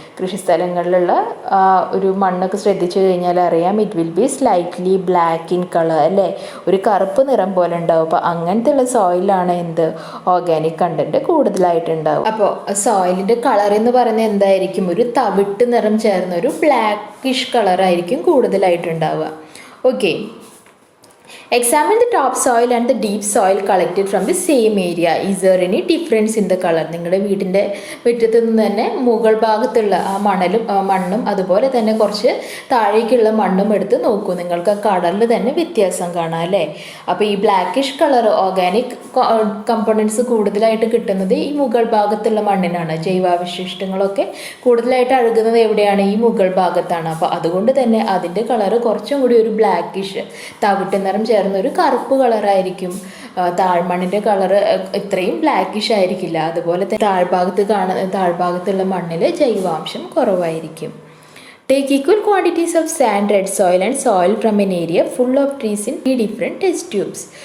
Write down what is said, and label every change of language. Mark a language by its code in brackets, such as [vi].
[ml] കൃഷിസ്ഥലങ്ങളിലുള്ള ഒരു മണ്ണൊക്കെ ശ്രദ്ധിച്ചു കഴിഞ്ഞാൽ അറിയാം, it will be slightly black in colour അല്ലേ, ഒരു കറുപ്പ് നിറം പോലെ ഉണ്ടാവും. അപ്പോൾ അങ്ങനത്തെ ഉള്ള സോയിലാണ് എന്ത്? Organic content കൂടുതലായിട്ടുണ്ടാവും. അപ്പോൾ സോയിലിൻ്റെ കളർ എന്ന് പറയുന്നത് എന്തായിരിക്കും? ഒരു തവിട്ട് നിറം ചേർന്ന ഒരു blackish കളറായിരിക്കും കൂടുതലായിട്ടുണ്ടാവുക. Okay, [en] examine the top soil and the deep soil collected from the same area. Is there any difference in the color? [ml] നിങ്ങളുടെ വീടിൻ്റെ മുറ്റത്ത് നിന്ന് തന്നെ മുകൾ ഭാഗത്തുള്ള ആ മണ്ണും അതുപോലെ തന്നെ കുറച്ച് താഴേക്കുള്ള മണ്ണും എടുത്ത് നോക്കൂ, നിങ്ങൾക്ക് ആ കളറിൽ തന്നെ വ്യത്യാസം കാണാം അല്ലേ. അപ്പോൾ ഈ ബ്ലാക്കിഷ് കളർ ഓർഗാനിക് കമ്പോണൻസ് കൂടുതലായിട്ട് കിട്ടുന്നത് ഈ മുകൾ ഭാഗത്തുള്ള മണ്ണിനാണ്. ജൈവാവശിഷ്ടങ്ങളൊക്കെ കൂടുതലായിട്ട് അഴുകുന്നത് എവിടെയാണ്? ഈ മുകൾ ഭാഗത്താണ്. അപ്പോൾ അതുകൊണ്ട് തന്നെ അതിൻ്റെ കളറ് കുറച്ചും കൂടി ഒരു ബ്ലാക്കിഷ് തവിട്ട് നിറം ചേർന്നൊരു കറുപ്പ് കളറായിരിക്കും. താഴ്മണ്ണിൻ്റെ കളറ് ഇത്രയും ബ്ലാക്കിഷ് ആയിരിക്കില്ല. അതുപോലെ തന്നെ താഴ്ഭാഗത്തുള്ള മണ്ണിൽ ജൈവാംശം കുറവായിരിക്കും. [en] Take equal quantities of sand, red soil and soil from an area full of trees in 3 different test tubes.